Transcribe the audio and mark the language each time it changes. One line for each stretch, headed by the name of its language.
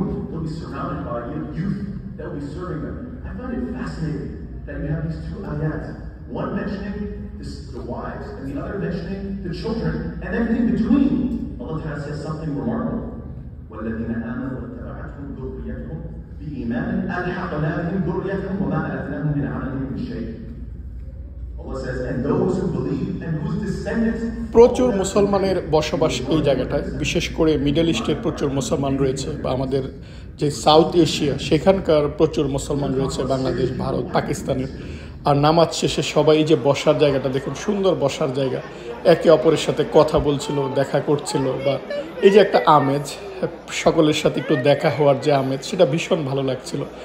English: They'll be surrounded by youth that will be serving them. I find it fascinating that you have these two ayat, one mentioning the wives and the other mentioning the children, and then in between, Allah Ta'ala says something remarkable.
Arabic: والذين آمنوا واتبعتهم ذريتهم بإيمان ألحقنا بهم ذريتهم وما ألتناهم من عملهم من شيء.
English: Allah says, and those who believe and whose descendants.
Bangla: প্রচুর মুসলমানের বসবাস এই জায়গাটায়, বিশেষ করে middle ইস্টের প্রচুর মুসলমান রয়েছে, বা আমাদের যে সাউথ এশিয়া সেখানকার প্রচুর মুসলমান রয়েছে, বাংলাদেশ, ভারত, পাকিস্তানের। আর নামাজ শেষে সবাই যে বসার জায়গাটা দেখুন, সুন্দর বসার জায়গা, একে অপরের সাথে কথা বলছিল, দেখা করছিল, বা এই যে একটা আমেজ, সকলের সাথে একটু দেখা হওয়ার যে আমেজ, সেটা ভীষণ ভালো লাগছিল।